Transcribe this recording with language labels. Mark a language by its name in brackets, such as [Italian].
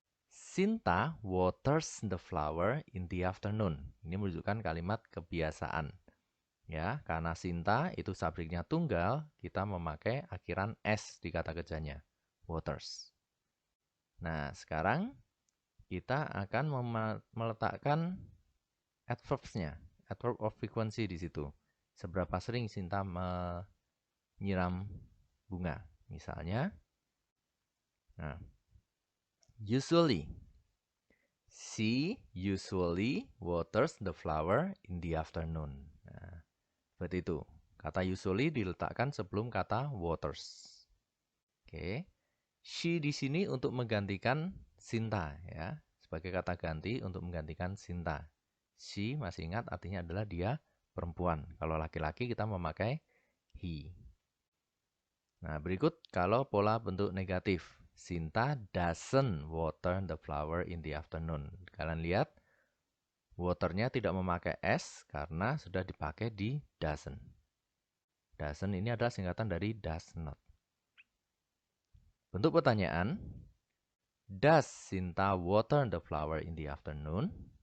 [English] Sinta waters the flower in the afternoon. [Indonesian] Ini menunjukkan kalimat kebiasaan. Ya, karena Sinta itu subjeknya tunggal, kita memakai akhiran s di kata kerjanya. Waters. Nah, sekarang kita akan meletakkan adverbs-nya, adverb of frequency di situ. Seberapa sering Sinta menyiram bunga, misalnya. Nah, usually. [English] She usually waters the flower in the afternoon. [Indonesian] Nah, seperti itu. Kata usually diletakkan sebelum kata waters. Oke. She di sini untuk menggantikan Sinta, ya. Sebagai kata ganti untuk menggantikan Sinta. She, masih ingat, artinya adalah dia perempuan. Kalau laki-laki kita memakai he. Nah, berikut kalau pola bentuk negatif. [English] Sinta doesn't water the flower in the afternoon. [Indonesian] Kalian lihat, waternya tidak memakai s karena sudah dipakai di doesn't. [English] Doesn't [Indonesian] ini adalah singkatan dari [English] does not. [Indonesian] Bentuk pertanyaan, [English] does Sinta water the flower in the afternoon?